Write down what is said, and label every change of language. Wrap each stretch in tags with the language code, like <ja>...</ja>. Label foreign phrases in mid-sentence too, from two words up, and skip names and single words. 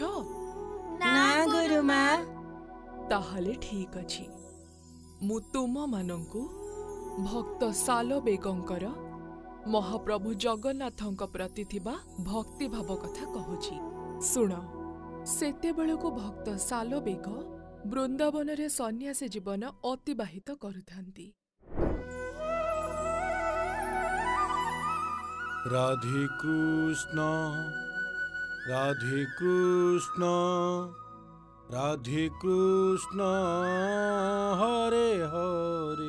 <or>ନା ଗୁରୁମା। ତାହାଲେ ଠିକ୍ ଅଛି ମୁଁ ତୁମ ମାନଙ୍କୁ ଭକ୍ତ ସାଲବେଗଙ୍କର ମହାପ୍ରଭୁ ଜଗନ୍ନାଥଙ୍କ ପ୍ରତି ଥିବା ଭକ୍ତି ଭାବ କଥା କହୁଛି ଶୁଣ। ସେତେ ବେଳକୁ ଭକ୍ତ ସାଲବେଗ ବୃନ୍ଦାବନ ରେ ସନ୍ନ୍ୟାସୀ ଜୀବନ ଅତିବାହିତ କରୁଥାନ୍ତି। ରାଧେ କୃଷ୍ଣ ରାଧେ କୃଷ୍ଣ ରାଧେ କୃଷ୍ଣ ହରେ ହରେ।</or>